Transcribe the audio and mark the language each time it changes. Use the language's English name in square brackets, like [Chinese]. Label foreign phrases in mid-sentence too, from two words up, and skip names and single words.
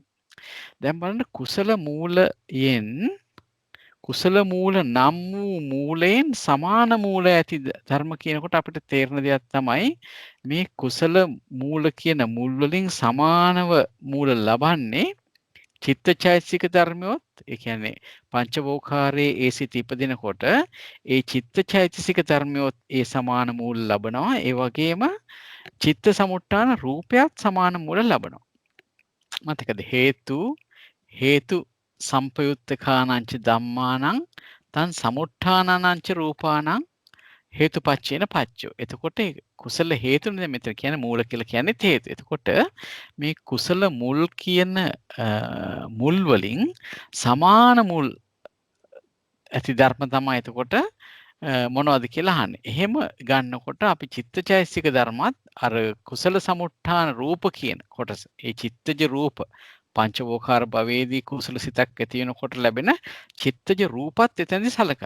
[Sinhala] දැන් බලන්න කුසල මූල නම් වූ මූලයෙන් සමාන මූල ඇති ධර්ම කියනකොට අපිට තේරෙන දෙයක් තමයි මේ කුසල මූල කියන මුල් වලින් සමානව මූල ලබන්නේ චිත්තචෛතසික ධර්මයොත් ඒ කියන්නේ පංචවෝකාරයේ ඒ සිත ඉපදිනකොට ඒ චිත්තචෛතසික ධර්මයොත් ඒ සමාන මූල ලබනවා. ඒ වගේම චිත්ත සමුට්ඨාන රූපයත් සමාන මූල ලබනවා. [Pali] මතකද හේතු සම්පයුත්තකානංච ධම්මානං තන් සමුට්ඨානංච රූපානං හේතුපච්චේන පච්චෝ. [Sinhala] එතකොට කුසල හේතුනේ මෙතන කියන්නේ මූල කියලා කියන්නේ හේතු. එතකොට මේ කුසල මුල් කියන මුල් වලින් සමාන මුල් ඇති ධර්ම තමයි එතකොට මොනවද කියලා අහන්නේ. එහෙම ගන්නකොට අපි චිත්තචෛතසික ධර්මත් අර කුසල සමුට්ඨාන රූප කියන කොටස ඒ චිත්තජ රූප පංචවෝකාර භවයේදී කුසල සිතක් ඇති වෙනකොට ලැබෙන චිත්තජ රූපත් එතනදී සලකනවා.